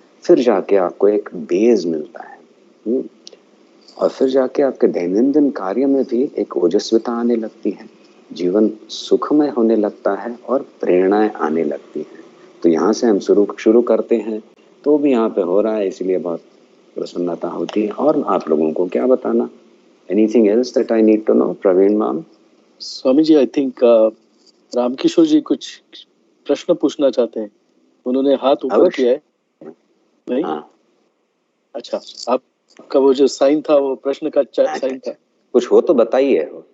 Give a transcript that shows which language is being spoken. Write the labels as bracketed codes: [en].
[hi] फिर जाके आपको एक बेस मिलता है, और फिर जाके आपके दैनंदिन कार्य में भी एक ओजस्विता आने लगती है, जीवन सुखमय होने लगता है और प्रेरणाएं आने लगती हैं। तो यहाँ से हम शुरू करते हैं, तो भी यहाँ पे हो रहा है, इसलिए बहुत प्रसन्नता होती है। और आप लोगों को क्या बताना? [en] Anything else that I need to know, Praveen ma'am? [hi] Swami ji, [en] I think [hi] Ramkishore जी कुछ प्रश्न पूछना चाहते हैं, उन्होंने हाथ ऊपर किया है। नहीं? हाँ। अच्छा, आपका वो जो साइन था वो प्रश्न का साइन था। कुछ हो तो बताइए।